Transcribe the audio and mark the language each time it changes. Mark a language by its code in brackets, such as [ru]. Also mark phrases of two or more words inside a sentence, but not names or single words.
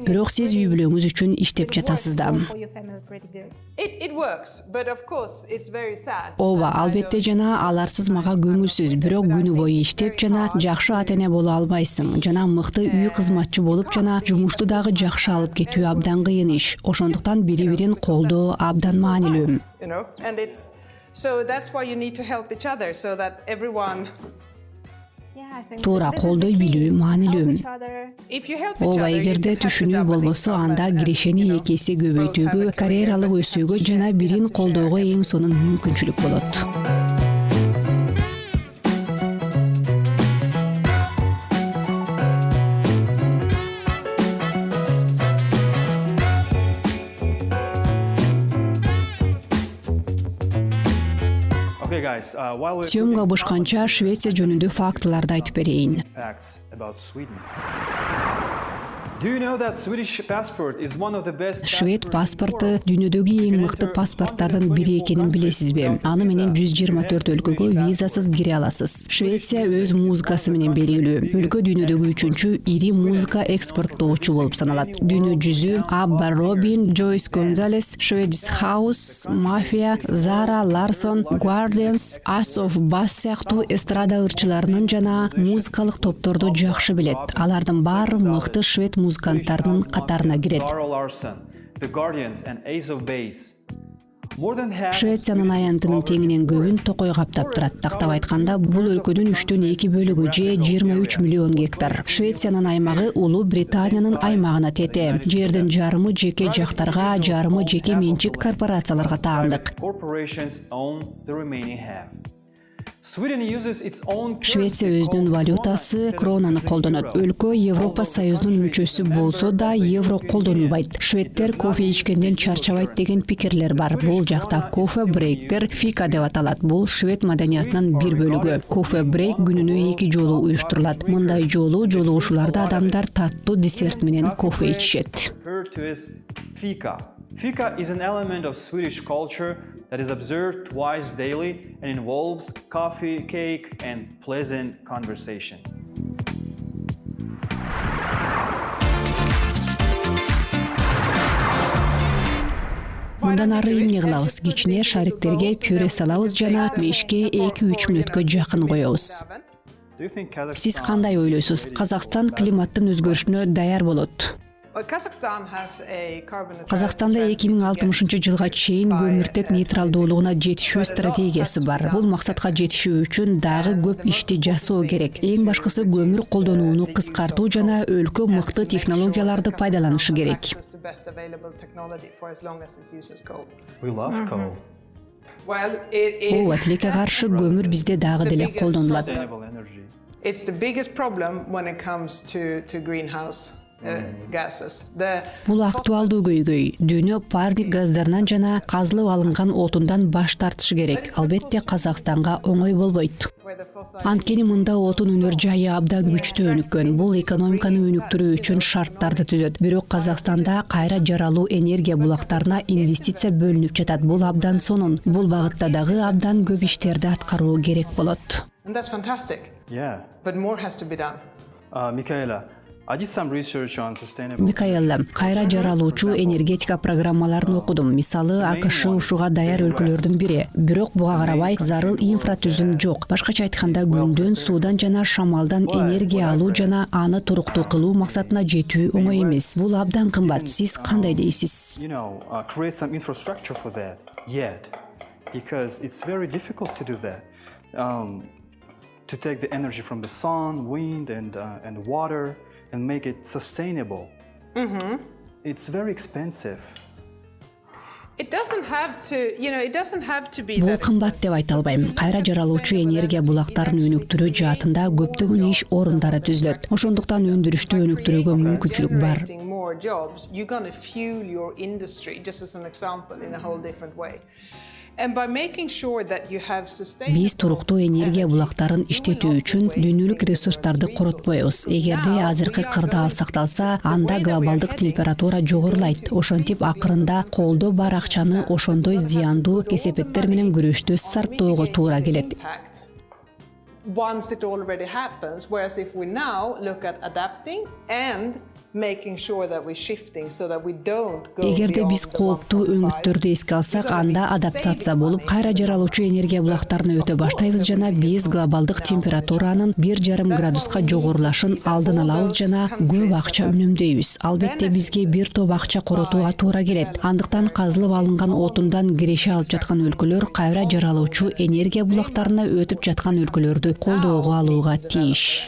[ky] Бирок сиз үй бүлөңүз үчүн иштеп жатасыз да. [en] for your family pretty good. it works, but of course it's very sad. [ky] Ооба, албетте жана аларсыз мага көңүлсүз, бирок күнү бою иштеп жана жакшы ата-эне боло албайсың, жана мыкты үй кызматчы болуп жана жумушту дагы жакшы алып кетүү абдан кыйын иш. Ошондуктан бири-бирин колдоо абдан маанилүү. [en] And it's so that's why you need to help each other so that everyone. Yeah, I think [ky] Туура, [en] this is [ky] колдой [en] the key. [ky] билүү [en] Help [ky] маанилүү. [en] each other. If you help each [ky] Ооба, [en] other, you [ky] эгерде [en] can have the [ky] түшүнүү [en] double [ky] болбосо, [en] income [ky] анда [en] and, [ky] кирешени эки эсе көбөйтүүгө, карьералык өсүүгө жана бирин колдоого эң сонун мүмкүнчүлүк болот. [en] Okay, guys. While we're [ky] Съемга [en] cooking, [ky] бышканча Швеция жөнүндө фактыларды айтып берейин. [en] facts about Sweden. Do you know that Swedish passport is one of the best [ky] Швед [en] passports in the [ky] паспорту [en] world? [ky] дүйнөдөгү эң мыкты паспорттардын бири экенин билесизби? Аны менен 124 өлкөгө визасыз кире аласыз. Швеция өз музыкасы менен белгилүү. Өлкө дүйнөдөгү 3-чү ири музыка экспорттоочу болуп саналат. Дүйнө жүзү Абба Робин, Джойс Гонзалес, Swedish House, Mafia, Zara Larsson, Guardians, Ace of Base сыяктуу эстрада ырчыларынын жана музыкалык топторду жакшы билет. Алардын баары мыкты швед музыканттарынын катарына кирет. [en] Zara Larsson, The Guardians, and Ace of Base. More than half of [ky] Швециянын аянтынын теңинен көбүн токой каптап турат. Тактап айтканда, бул өлкөнүн 3/2 бөлүгү же 23 миллион гектар. Швециянын аймагы Улуу Британиянын аймагына тете. Жердин жарымы жеке жактарга, жарымы жеке менчик корпорацияларга таандык. [en] corporations own the remaining half. Sweden uses its own [ky] Швеция өзүнүн валютасы кронаны колдонот. Өлкө Европа Союзунун мүчөсү болсо да евро колдонулбайт. Шведтер кофе ичкенден чарчабайт деген пикирлер бар. Бул жакта кофе брейктер фика деп аталат. Бул швед маданиятынын бир бөлүгү. Кофе брейк күнүнө 2 жолу уюштурулат. Мындай жолугушууларда адамдар таттуу десерт менен кофе ичишет. [en] referred to as fika. Fika is an element of Swedish culture that is observed twice daily and involves coffee, cake, and pleasant conversation. [ky] Мындан ары эмне кылабыз? Кичине шариктерге пюре салабыз жана мешке 2-3 мүнөткө жакын коебуз. [en] Do you think Kazakhstan [ky] Сиз кандай ойлойсуз? Казакстан климаттын өзгөрүшүнө даяр болот. Казакстанда 2060 жылга чейин көмүртек нейтралдуулугуна жетишүү стратегиясы бар. Бул максатка жетишүү үчүн дагы көп ишти жасоо керек. Эң башкысы көмүр колдонууну кыскартуу жана өлкө мыкты технологияларды пайдаланышы керек. [en] We love coal. Well, it is. [ky] Ооба, тилекке каршы көмүр бизде дагы деле колдонулат. [en] Sustainable energy. It's the biggest problem when it comes to greenhouse gases. [ky] Бул актуалдуу көйгөй. Дүйнө парник газдарынан жана казылып алынган отундан баш тартышы керек. Албетте Казакстанга оңой болбойт. Анткени мында отун өнөр жайы абдан күчтүү өнүккөн. Бул экономиканы өнүктүрүү үчүн шарттарды түзөт. Бирок Казакстанда кайра жаралуу энергия булактарына инвестиция бөлүнүп жатат. Бул абдан сонун. Бул багытта дагы абдан көп иштерди аткаруу керек болот. [en] And that's fantastic. Yeah. But more has to be done. Michaela, I did some research on sustainable. [ky] Микаэла, кайра жаралуучу энергетика программаларын окудум. Мисалы, АКШ ушуга даяр өлкөлөрдүн бири. Бирок буга карабай зарыл инфратүзүм жок. Башкача айтканда, күндөн, суудан жана шамалдан энергия алуу жана аны туруктуу кылуу максатына жетүү оңой эмес. Бул абдан кымбат. Сиз кандай дейсиз? [en] Create some infrastructure for that yet, because it's very difficult to do that. To take the energy from the sun, wind, and water, and make it sustainable. It's very expensive. It doesn't have to, it doesn't have to be [ky] Бул [en] that [ky] кымбат деп айта албайм. Кайра жаралуучу энергия булактарын өнүктүрүү жаатында көптөгөн иш орундары түзүлөт. Ошондуктан өндүрүштү өнүктүрүүгө мүмкүнчүлүк бар. [en] creating more jobs, you're going to fuel your industry, just as an example, in a whole different way. And by making sure that you have sustainable [ky] Биз туруктуу энергия булактарын иштетүү үчүн дүйнөлүк ресурстарды коротпойбуз. Эгерде азыркы кырдаал сакталса, анда глобалдык температура жогорулайт. Ошентип акырында колдо бар акчаны ошондой зыяндуу кесепеттер менен күрөштө сарптоого туура келет. [en] impact once it already happens, whereas if we now look at adapting and making sure that we're shifting so that we don't go [ky] Эгерде [en] beyond [ky] биз [en] the [ky] кооптуу 1.5, өңүттөрдү эске алсак, анда адаптация болуп, кайра жаралуучу энергия булактарына өтө баштайбыз жана биз глобалдык температуранын 1,5 градуска жогорулашын алдын алабыз жана көп акча үнөмдөйбүз. Албетте бизге бир топ акча коротууга туура келет. Андыктан казылып алынган отундан киреше алып жаткан өлкөлөр кайра жаралуучу энергия булактарына өтүп жаткан өлкөлөрдү колдоого алууга тийиш.